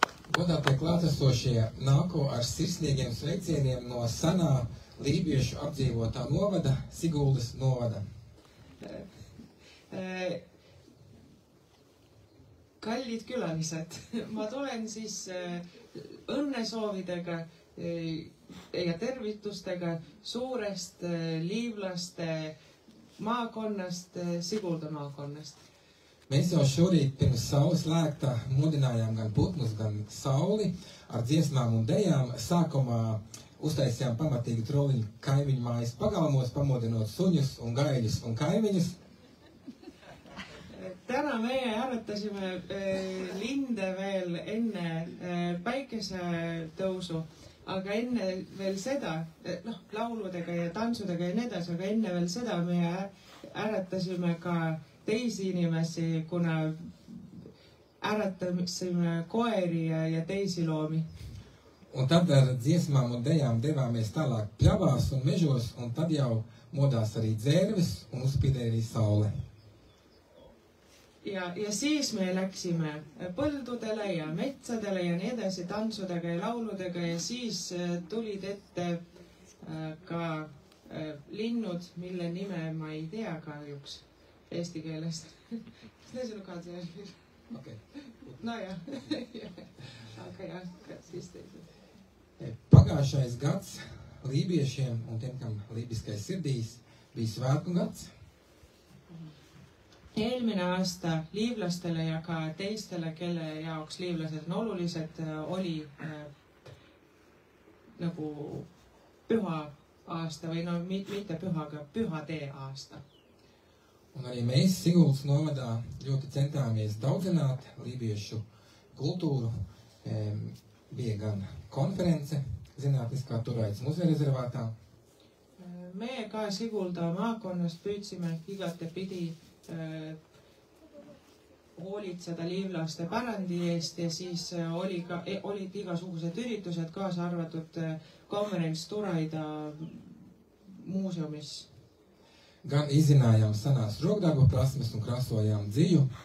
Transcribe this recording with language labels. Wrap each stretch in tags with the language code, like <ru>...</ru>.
<lv>Godātie klātesošie, nāku ar sirsnīgiem sveicieniem no senā lībiešu apdzīvotā novada, Siguldas novada.</lv> <et>Kallid külalised, ma tulen siis õnnesoovidega ja tervitustega suurest liivlaste maakonnast, Sigulda maakonnast.</et> <lv>Mēs jau šorīt pirms saules lēkta modinājām gan putnus, gan sauli ar dziesmām un dejām. Sākumā uztaisījām pamatīgi troliņu kaimiņu mājas pagalmos, pamodinot suņus un gaļus un kaimiņus.</lv> <et>Täna meie äratasime linde veel enne päikesetõusu, aga enne veel seda, lauludega ja tantsudega ja nii edasi, aga enne veel seda me äratasime ka teisi inimesi, kuna äratasime koeri ja teisi loomi.</et> <lv>Un tad ar dziesmām un dejām devāmies tālāk pļavās un mežos, un tad jau modās arī dzērvis un uzspīdēja arī saule.</lv> <et>Ja siis me läksime põldudele ja metsadele ja nii edasi tantsudega ja lauludega ja siis tulid ette ka linnud, mille nime ma ei tea kahjuks eesti keeles. Kas need sinu kaadse järgmine?</et> <en>Okay.</en> <et>No jah. Aga jah, siis teised.</et> <lv>Pagājušais gads lībiešiem un tiem, kam lībiskais sirdīs, bija svētku gads.</lv> <et>Eelmine aasta liivlastele ja ka teistele, kelle jaoks liivlased on olulised, oli nagu püha aasta või no mitte püha, aga pühatee aasta.</et> <lv>Un arī mēs Siguldas novadā ļoti centāmies daudzināt lībiešu kultūru. Bija gan konference zinātniskā turaitas muzeja rezervātā.</lv> <et>Meie ka Sigulda maakonnast püüdsime igatepidi hoolitseda liivlaste pärandi eest ja siis olid igasugused üritused, kaasa arvatud konverents Turaida muuseumis.</et> <lv>Gan izzinājām senās rokdarbu prasmes un krāsojām dziju.</lv>